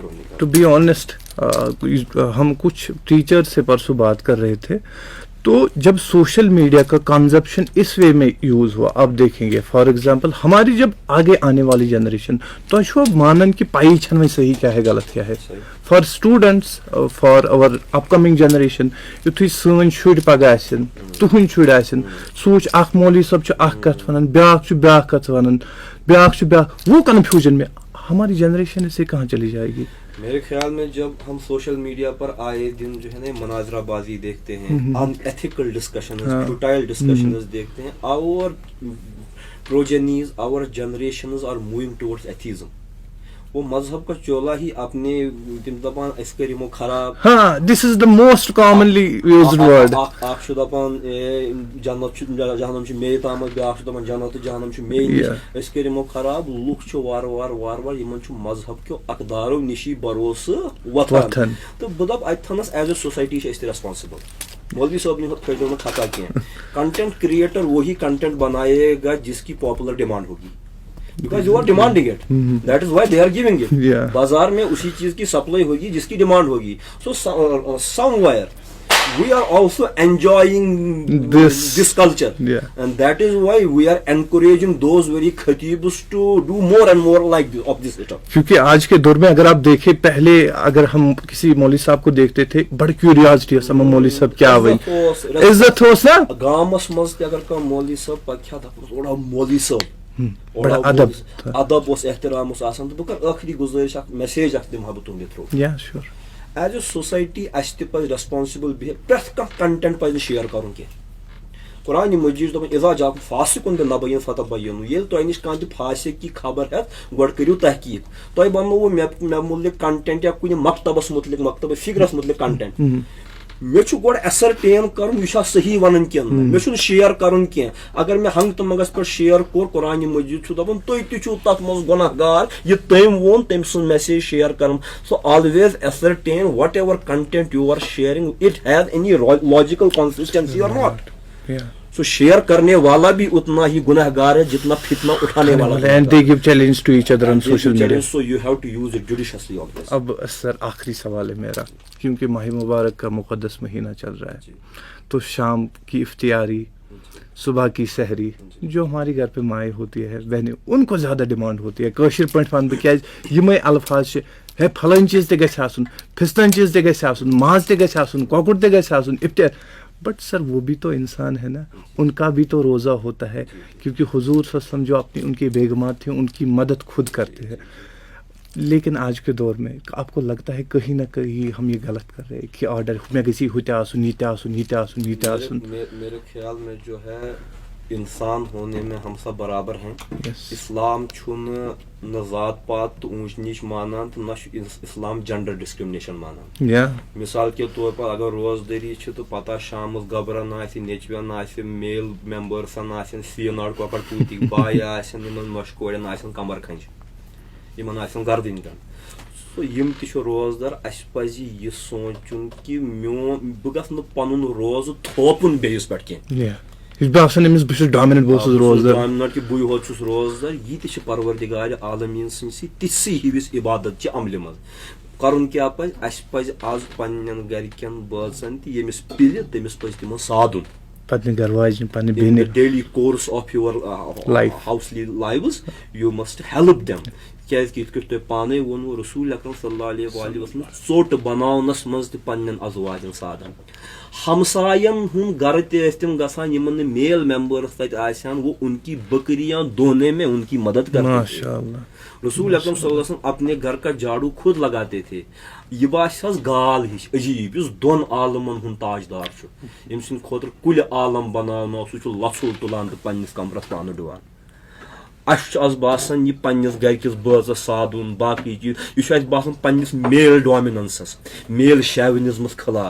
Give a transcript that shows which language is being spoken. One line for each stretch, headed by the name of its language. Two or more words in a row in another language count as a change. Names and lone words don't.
English: to be honest,
Urdu: ہم کچھ ٹیچر سے پرسوں بات کر رہے تھے, تو جب
English: social media
Urdu: کا کنزپشن اس وے میں یوز ہوا, آپ دیکھیں گے
English: for example
Urdu: ہماری جب آگے آنے والی جنریشن تو
Kashmiri: مانن کہ پائی چھن
Urdu: صحیح کیا ہے غلط کیا ہے,
English: for students for our upcoming generation
Kashmiri: یتھے سن شر پگہ آسن تہند شر آسن سوچ اخ مولوی صاحب اخ کت ونان بیاکھ کت ونان بیاکھ
Urdu: وہ کنفیوژن میں ہماری جنریشن اس سے کہاں چلی جائے گی. میرے خیال میں جب ہم
English: social media
Urdu: پر آئے دن جو ہے نا مناظرہ بازی دیکھتے ہیں,
English: unethical discussions, futile discussions
Urdu: دیکھتے ہیں,
English: our progenies our generations are moving towards atheism.
Urdu: وہ مذہب کا چولہ ہی اپنے
Kashmiri: تم دپان اس کرمو خراب,
English: ہاں this is the most commonly used word.
Kashmiri: اخ چھ دپان جنت جہنم چھ مے تامت, بیاکھ چھ دپان جنت جہنم چھ مے نش, اس کرمو خراب. لوک چھ وار وار وار وار یمن چھ مذہب کیو اقدارو نشی بھروسہ وتھان. تو بہ دپ
English: I think as a society
Kashmiri: چھ اس ریسپانسبل.
Urdu: مولوی صاحب نے کھڑے میں خطا کیا.
English: content creator
Urdu: وہی کنٹینٹ بنائے گا جس کی
English: popular demand
Urdu: ہوگی,
English: because you are demanding it. That is why they are giving it.
Urdu: بازار میں اسی چیز کی سپلائی ہوگی جس کی ڈیمانڈ ہوگی.
English: So somewhere we are also enjoying this culture, and that is why we are encouraging those very khatibs to do more and more like this, of this stuff.
Urdu: کیونکہ آج کے دور میں اگر آپ دیکھیں, پہلے اگر ہم کسی مولوی صاحب کو دیکھتے تھے بڑی کیوریاسٹی ہے سم مولوی صاحب کیا
Kashmiri: ہوئی عزت ہوس نا گامس مز تہ اگر کانٛہہ مولوی صاحب پکہ دپس اوڑا مولوی صاحب ادب اس احترام اس آسان. تو بہ کر ٲخری گزٲرِش اکھ میسیج اکھ دمہا بہ تُہنٛدِ تھرو.
English: as a society
Kashmiri: اس تہ پزِ ریسپانسبل بہیو. پرٛٮ۪تھ کانٛہہ کنٹینٹ پزِ نہٕ شیر کرُن کینٛہہ. قرآن مجید دپان
Arabic: اذا جاءکم فاسق بنبأ فتبینوا,
Kashmiri: ییٚلہِ تۄہہِ نِش کانٛہہ تہِ فاسق کی خبر ہٮ۪تھ گۄڈٕ کٔرِو تحقیق. تۄہہِ وننو مےٚ مُتعلق کنٹینٹ یا کُنہِ مکتبس مُتعلق مکتبہ فِکرس مُتعلق کنٹینٹ, مےٚ چھُ گۄڈٕ ایسرٹین کرُن یہِ چھا صحیح ونان کِنہٕ مےٚ چھُنہٕ شیر کرُن کینٛہہ. اگر مےٚ ہنٛگ تہٕ منٛگس پٮ۪ٹھ شیر کوٚر, قرآن مجید چھُ دپان تُہۍ تہِ چھِو تتھ منٛز گۄناہ گار, یہِ تٔمۍ ووٚن تٔمۍ سٕنٛز میسیج شیر کرُن.
English: so always ascertain whatever content you are sharing, it has any logical consistency or not.
Urdu: سو شیئر کرنے والا بھی اتنا ہی گناہ گار ہے جتنا فتنہ اٹھانے والا.
English: And they give challenge to each other on social media. So you have to use it judiciously on this.
Urdu: اب سر آخری سوال ہے میرا, کیونکہ ماہ مبارک کا مقدس مہینہ چل رہا ہے, تو شام کی افطاری, صبح کی سحری جو ہمارے گھر پہ مائیں ہوتی ہے بہنیں, ان کو زیادہ ڈیمانڈ ہوتی ہے.
Kashmiri: کٲشِر پٲٹھۍ وَنہٕ بہٕ کیازِ یِمے الفاظ چھِ, ہے پھلٲنۍ چیٖز تہِ گژھِ آسُن, پھِستٲنۍ چیٖز تہِ گژھِ آسُن, ماز تہِ گژھِ آسُن, کۄکُر تہِ گژھِ آسُن, افطار.
English: but sir
Urdu: وہ بھی تو انسان ہے نا, ان کا بھی تو روزہ ہوتا ہے, کیونکہ حضور صلی اللہ علیہ وسلم جو اپنی ان کی بیگمات تھیں ان کی مدد خود کرتے ہیں. لیکن آج کے دور میں آپ کو لگتا ہے کہیں نہ کہیں ہم یہ غلط کر رہے ہیں کہ آرڈر میں کسی ہوتے
Kashmiri: آسن یہ آسن یہ آسن یہ آسن.
Urdu: میرے خیال میں جو ہے انسان ہونے میں ہم سب برابر ہیں.
Kashmiri: اسلام چھُنہٕ نہ
Urdu: ذات پات تو اونچ نیچ
Kashmiri: مانان تو نہ اسلام
English: gender discrimination
Kashmiri: مانان. مثال کے طور پر اگر روزداری چھ تو پتہ شامس گبرن آسہِ نیچوین آسہِ میل ممبرسن آسن سیٖناڑ کۄکر پوٗتِکۍ بایہِ آسن یِمن نۄشہِ کورٮ۪ن آسن کمر کھنٛجہِ, یِمن آسن گردٕنۍ کَرٕنۍ. سو یِم تہِ چھِ روزدار. اَسہِ پزِ یہِ سونٛچُن کہِ میون بہٕ گژھٕ نہٕ پنُن روزٕ تھوپُن بیٚیِس پٮ۪ٹھ کینٛہہ. بہٕ چھُس ڈامِننٹ, بہٕ اوسُس روزدار, ڈامِننٹ کہِ بٕے ہوت چھُس روزدار. یہِ تہِ چھِ پروردِگارِ عالمیٖن سٕنٛدۍ تِژھٕے ہِوِس عبادت چہِ عملہِ منٛز. کرُن کیٛاہ پزِ, اَسہِ پزِ آز پننٮ۪ن گرِکٮ۪ن بٲژن تہِ ییٚمِس پِلہِ تٔمِس پزِ تِمن سادُن. پننہِ گھر واجنہِ پننہِ بیٚنہِ,
English: daily course of your household lives you must help them.
Kashmiri: کیازِ کہ یِتھ کٔٹھۍ تۄہہِ پانے ووٚنوٕ رسول اکرم صلی اللہ علیہ وآلہ وسلم ژوٚٹ بناونس منٛز تہِ پننٮ۪ن ازواجن سادن. ہمساین ہُنٛد گرٕ تہِ ٲسۍ تِم گژھان یِمن نہٕ میل ممبرس تتہِ آسہن,
Urdu: وہ ان کی بکریاں دھونے میں ان کی مدد کرتے تھے. رسول اکرم صلی اللہ علیہ وسلم اپنے گھر کا جھاڑو خود لگاتے تھے.
Kashmiri: یہ باسہِ حظ گال ہِش عجیب یُس دۄن عالمن ہُنٛد تاجدار چھُ, ییٚمہِ سٕنٛدِ خٲطرٕ کُلہِ عالم بناونو, سُہ چھُ لژھُل تُلان تہٕ پننِس کمرس پانہٕ ڈُوان. اَسہِ چھُ آز باسان یہِ پننِس گرِکِس بٲژس سادُن باقٕے چیٖز, یہِ چھُ اَسہِ باسان پننِس میل ڈامِننسس میل شیوِنِزمس خلاف.